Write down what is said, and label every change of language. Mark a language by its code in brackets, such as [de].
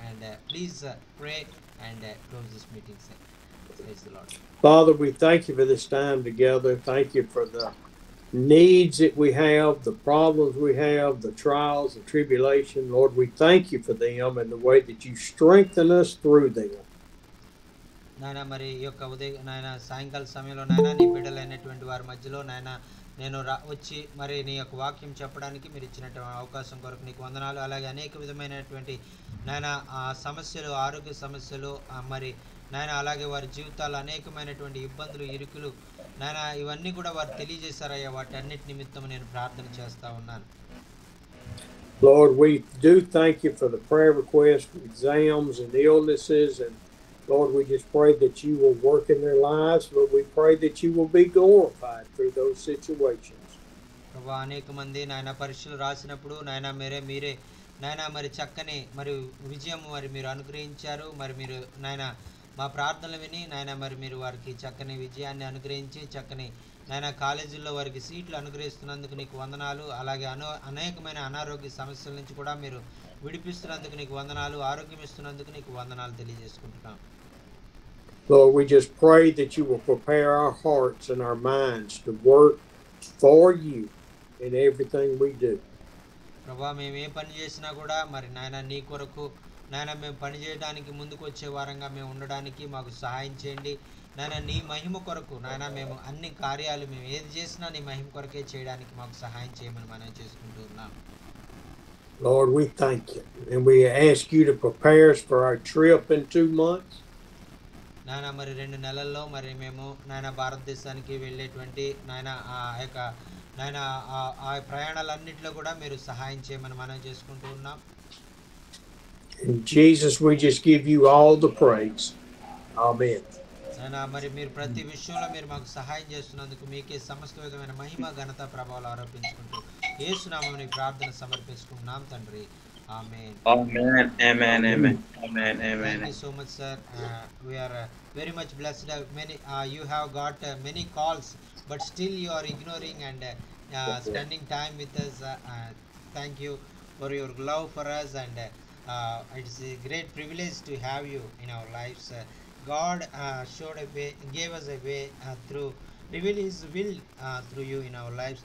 [en] And please pray and close this meeting, sir. Praise the Lord. Father, we thank you for this time together. Thank you for the needs that we have, the problems we have, the trials, the tribulation. Lord, we thank you for them and the way that you strengthen us through them. [te] నాయన మరి ఈ యొక్క నాయన సాయంకాల సమయంలో నాయన నీ బిడ్డలైనటువంటి వారి మధ్యలో నాయన నేను వచ్చి మరి నీ యొక్క వాక్యం చెప్పడానికి మీరు ఇచ్చినటువంటి అవకాశం కొరకు నీకు వందనాలు. అలాగే అనేక విధమైనటువంటి నాయన సమస్యలు, ఆరోగ్య సమస్యలు, మరి నాయన అలాగే వారి జీవితాలు అనేకమైనటువంటి ఇబ్బందులు, ఇరుకులు నాయన ఇవన్నీ కూడా వారు తెలియజేశారయ్యా. వాటి అన్నిటి నిమిత్తం నేను ప్రార్థన చేస్తా ఉన్నాను. [en] Lord, we do thank you for the prayer requests for exams and illnesses, and Lord, we just pray that you will work in their lives, but we pray that you will be glorified through those situations. [te] ప్రభా, అనేక మంది నాయన పరీక్షలు రాసినప్పుడు నాయన మీరే నాయన మరి చక్కని మరి విజయం మరి మీరు అనుగ్రహించారు. మరి మీరు నాయన మా ప్రార్థనలు విని నాయన మరి మీరు వారికి చక్కని విజయాన్ని అనుగ్రహించి చక్కని నాయన కాలేజీల్లో వారికి సీట్లు అనుగ్రహిస్తున్నందుకు నీకు వందనాలు. అలాగే అనేకమైన అనారోగ్య సమస్యల నుంచి కూడా మీరు విడిపిస్తున్నందుకు నీకు వందనాలు. ఆరోగ్యం ఇస్తున్నందుకు నీకు వందనాలు తెలియజేసుకుంటున్నాం. [en] Lord, we just pray that you will prepare our hearts and our minds to work for you in everything we do. [te] ప్రభా, మేము ఏ పని చేసినా కూడా మరి నాయన నీ కొరకు నాయన మేము పని చేయడానికి ముందుకు వచ్చే వారంగా మేము ఉండడానికి మాకు సహాయం చేయండి. నాయన నీ మహిమ కొరకు నాయన మేము అన్ని కార్యాలు మేము ఏది చేసినా నీ మహిమ కొరకే చేయడానికి మాకు సహాయం చేయమని మనం చేసుకుంటూ ఉన్నాం. [en] Lord, we thank you, and we ask you to prepare us for our trip in 2 months. [te] నాయన మరి 2 నెలల్లో మరి మేము నాయన భారతదేశానికి వెళ్ళేటువంటి నాయన ఆ యొక్క నాయన ఆ ప్రయాణాలన్నింటిలో కూడా మీరు సహాయం చేయమని మనం చేసుకుంటూ ఉన్నాం. [en] In Jesus, we just give you all the praise. Amen. [te] నాయన మరి మీరు ప్రతి విషయంలో మీరు మాకు సహాయం చేస్తున్నందుకు మీకే సమస్త విధమైన మహిమ, ఘనత, ప్రభావాలు ఆరోపించుకుంటూ యేసు నామమున ప్రార్థన సమర్పించుకుంటున్నాం తండ్రి. [en] Amen. Amen. Amen. Amen. Amen. Amen. Thank you so much, sir. We are very much blessed. Many you have got many calls, but still you are ignoring and spending time with us. Thank you for your love for us, and it's a great privilege to have you in our lives. God showed a way, gave us a way through, reveal His will through you in our lives.